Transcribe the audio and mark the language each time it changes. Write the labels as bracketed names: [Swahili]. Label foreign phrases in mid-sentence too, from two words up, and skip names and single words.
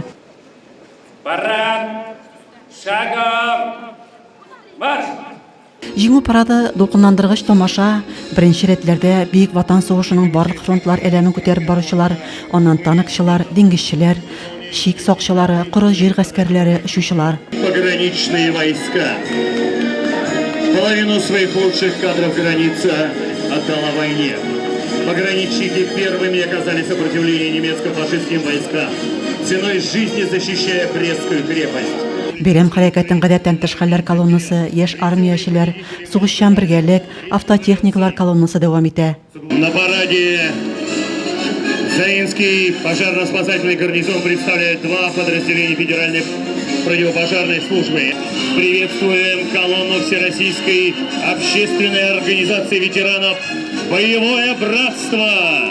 [Russian] Парад, шагом, марш! [Tatar] Жеңу парады дулкынландыргыч тамаша, беренче рәтләрдә Бөек Ватан сугышының барлык фронтлар әләмен күтәреп баручылар, аннан танкчылар, диңгезчеләр, шик сакчылары, коры җир гаскәрләре, очучылар. [Russian] Пограничные войска. Половину своих лучших кадров граница отдала войне. Пограничники первыми оказали сопротивление немецко-фашистским войскам, ценой жизни защищая Брестскую крепость. [Tatar] Бәйрәм хәрәкәтен гадәттән тыш хәлләр колоннасы, яшь армиячеләр, сугышчан бергәлек, автотехникалар колоннасы дәвам итә. [Russian] На параде Заинский пожарно-спасательный гарнизон представляет два подразделения Федеральной противопожарной службы. Приветствуем колонну Всероссийской общественной организации ветеранов «Боевое братство».